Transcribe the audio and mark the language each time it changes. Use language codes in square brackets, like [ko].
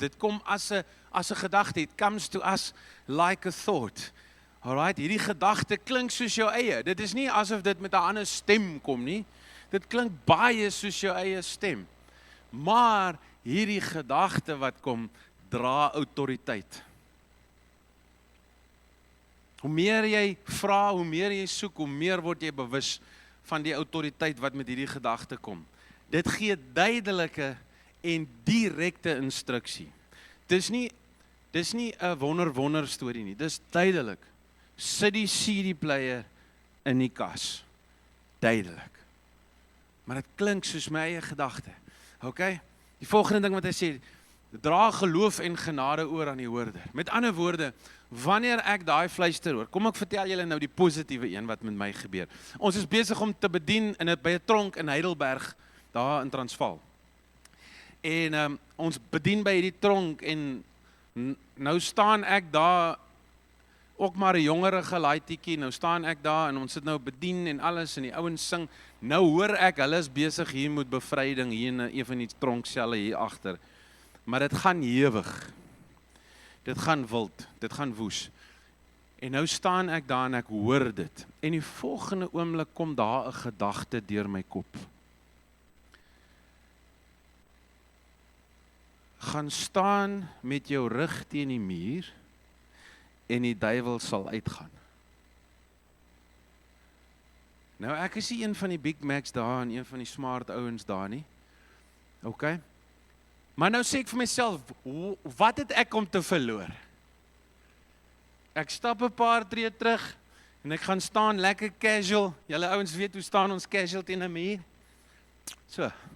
[af] Dit kom as 'n gedagte, [en] it comes to us like a thought. [af] Alright, hierdie gedagte klink soos jou eie. Dit is nie asof dit met 'n ander stem kom nie. Dit klink baie soos jou eie stem. Maar hierdie gedagte wat kom, dra autoriteit. Hoe meer jy vra, hoe meer jy soek, hoe meer word jy bewus van die autoriteit wat met hierdie gedagte kom. Dit gee duidelike en direkte instruksie. Dis nie 'n wonder storie nie. Dis duidelik. Sit die CD-player in die kas. Duidelik. Maar dit klink soos my eie gedagte. Okay? Die volgende ding wat hy sê, dra geloof en genade oor aan die hoorder. Met ander woorde, wanneer ek daai fluister hoor, kom ek vertel julle nou die positiewe een wat met my gebeur. Ons is besig om te bedien by 'n tronk in Heidelberg, daar in Transvaal. En ons bedien by hierdie tronk en nou staan ek daar, ook maar 'n jongerige laaitjie, nou staan ek daar en ons sit nou bedien en alles en die ouens sing. Nou hoor ek, hulle is besig hier met bevryding hier in een van die tronkselle hier agter. Maar dit gaan hewig. Dit gaan wild, dit gaan woes. En nou staan ek daar en ek hoor dit. En die volgende oomblik kom daar 'n gedagte deur my kop. Gaan staan met jou rug teen die muur en die duiwel sal uitgaan. Nou ek is nie een van die Big Macs daar en een van die smart ouens daar nie. OK? Maar nou sê ek vir myself, wat het ek om te verloor? Ek stap 'n paar tree terug en ek gaan staan lekker casual. Julle ouens weet hoe staan ons casual teen 'n muur? So.